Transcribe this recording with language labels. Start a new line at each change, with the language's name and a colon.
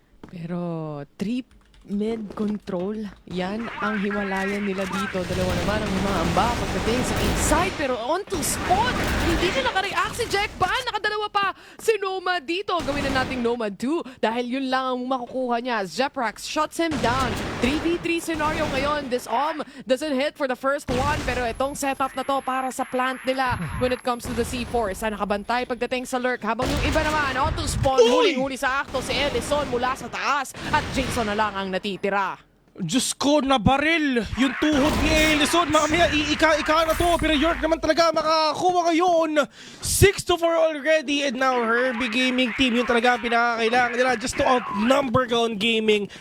Filipino: Pero, mid control, yan ang hiwalayan nila dito. Dalawa naman ang humaamba pagdating sa inside. Pero
English: on to spot,
Filipino: hindi na nakareact si Jack Ban. Nakadalawa pa si Nomad dito. Gawin na nating Nomad 2 dahil yun lang ang makukuha niya.
English: Jeprax shuts him down. 3v3 scenario ngayon. This doesn't hit for the first one.
Filipino: Pero itong setup na to para sa plant nila
English: when it comes to the C4.
Filipino: Isa nakabantay pagdating sa lurk. Habang yung iba naman, on to spawn. Uy! Huling-huli sa akto si Ellison mula sa taas. At Jason na lang ang natitira. Diyos ko, nabaril yung tuhod ni Ellison. Mamaya, iika-ika na to. Pero York naman talaga makakuha ngayon. 6-4 already. And now, Herbie Gaming team, yung talaga ang pinakakailangan nila
English: just to outnumber Gone Gaming.